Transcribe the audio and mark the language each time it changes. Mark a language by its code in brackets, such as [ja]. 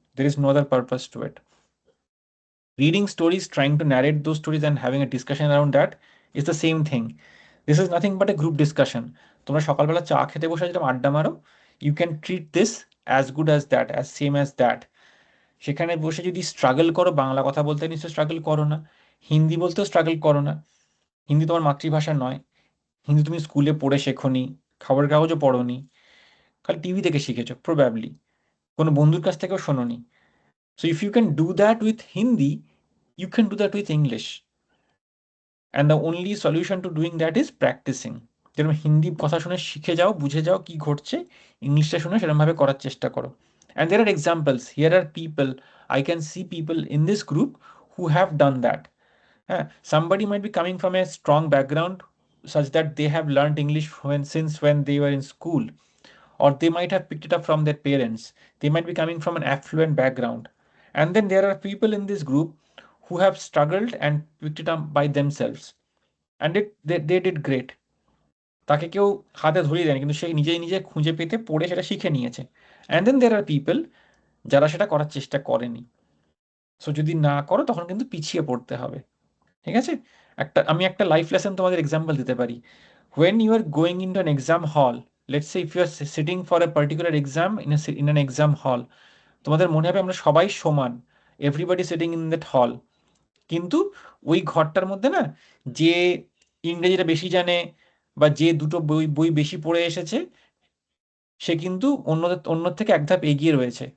[en] there is no other purpose to it. Reading stories, trying to narrate those stories and having a discussion around that is the same thing. This is nothing but a group discussion. [bn] তোমরা সকালবেলা চা খেতে বসে যেরকম আড্ডা মারো, [en] you can treat this as good as that, as same as that. [bn] সেখানে বসে যদি স্ট্রাগল করো, বাংলা কথা বলতে নিশ্চয় স্ট্রাগল করো না, হিন্দি বলতেও স্ট্রাগল করো না, হিন্দি তোমার মাতৃভাষা নয়, হিন্দি তুমি স্কুলে পড়ে শেখোনি, খবরের কাগজও পড়োনি, খালি টিভি থেকে শিখেছো প্রবাবলি, কোনো বন্ধুর কাছ থেকেও শোনোনি। [en] So if you can do that with Hindi, you can do that with English. And the only solution to doing that is practicing. [bn] যেরকম হিন্দি কথা শুনে শিখে যাও, বুঝে যাও কি ঘটছে, ইংলিশটা শুনে সেরকমভাবে করার চেষ্টা করো। [en] And there are examples. Here are people, I can see people in this group who have done that. Somebody might be coming from a strong background such that they have learned English since when they were in school, or they might have picked it up from their parents. They might be coming from an affluent background. And then there are people in this group who have struggled and picked it up by themselves. And they did great. [bn] তাকে কেউ হাতে ধরিয়ে দেয়নি, কিন্তু সে নিজে খুঁজে পেতে পড়ে সেটা শিখে নিয়েছে। [en] and then there are people [bn] যারা সেটা করার চেষ্টা করেনি। সো যদি না করো তখন কিন্তু পিছিয়ে পড়তে হবে, ঠিক আছে? আমি একটা লাইফ লেসন তোমাদের এক্সাম্পল দিতে পারি। [en] when you are going into an exam hall, [bn] let's say if you are sitting for a particular exam in an exam hall, তোমাদের মনে হবে আমরা সবাই সমান, [en] everybody sitting in that hall, [bn] কিন্তু ওই ঘরটার মধ্যে না যে ইংরেজিটা বেশি জানে বা যে দুটো বই বেশি পড়ে এসেছে, সে কিন্তু অন্য থেকে এক ধাপ এগিয়ে রয়েছে।